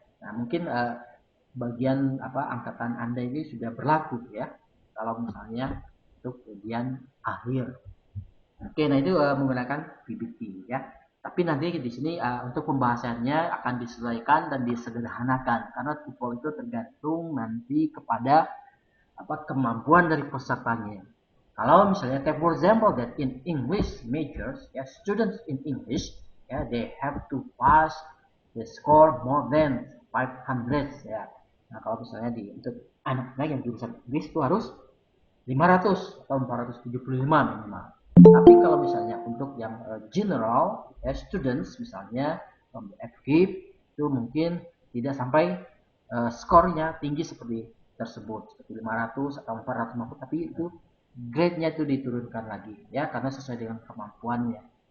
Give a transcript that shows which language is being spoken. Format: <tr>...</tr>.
<id>Nah, mungkin bagian angkatan Anda ini sudah berlaku ya kalau misalnya untuk ujian akhir. Oke, nah itu menggunakan PPT ya. Tapi nanti di sini untuk pembahasannya akan disesuaikan dan disederhanakan karena TOEFL itu tergantung nanti kepada kemampuan dari pesertanya. Kalau misalnya</id> <en>take for example that in English majors ya, students in English ya, they have to pass the score more than 500 ya.</en> <id>Nah, kalau misalnya untuk anak-anak yang jurusan Inggris itu harus 500 atau 475 minimal. Tapi kalau misalnya untuk yang general students misalnya FKIP itu mungkin tidak sampai skornya tinggi seperti tersebut, seperti 500 atau 450, tapi itu grade-nya itu diturunkan lagi ya karena sesuai dengan kemampuannya.</id>